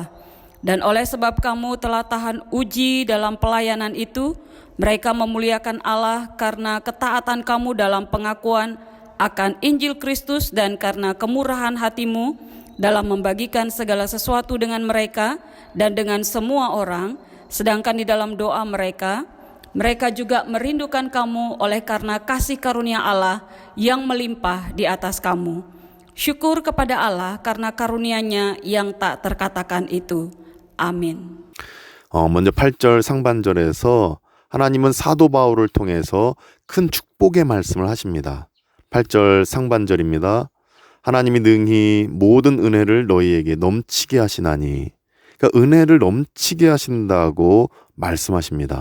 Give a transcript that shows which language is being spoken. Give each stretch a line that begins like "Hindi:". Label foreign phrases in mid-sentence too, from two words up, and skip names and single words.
Indonesian: Dan oleh sebab kamu telah tahan uji dalam pelayanan itu, mereka memuliakan Allah karena ketaatan kamu dalam pengakuan akan Injil Kristus dan karena kemurahan hatimu dalam membagikan segala sesuatu dengan mereka dan dengan semua orang, sedangkan di dalam doa mereka juga merindukan kamu oleh karena kasih karunia Allah yang melimpah di atas kamu. Syukur kepada Allah karena karunia-Nya yang tak terkatakan itu.
Korean: 아멘. 먼저 8절 상반절에서 하나님은 사도 바울을 통해서 큰 축복의 말씀을 하십니다. 8절 상반절입니다. 하나님이 능히 모든 은혜를 너희에게 넘치게 하시나니, 그러니까 은혜를 넘치게 하신다고 말씀하십니다.